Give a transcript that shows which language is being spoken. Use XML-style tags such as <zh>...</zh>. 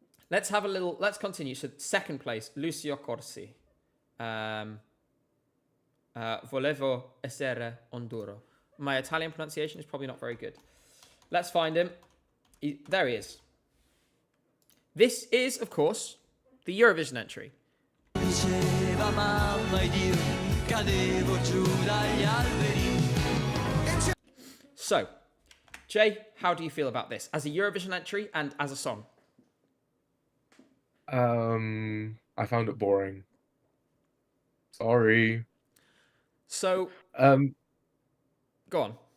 <en>Let's continue. So second place, Lucio Corsi. Volevo essere onduro. My Italian pronunciation is probably not very good. Let's find him. There he is. This is, of course, the Eurovision entry.</en> <it>Diceva mamma ed io cadevo giù dagli alberi.</it> <en>So, Jay, how do you feel about this as a Eurovision entry and as a song? I found it boring. Sorry. So, go on.</en>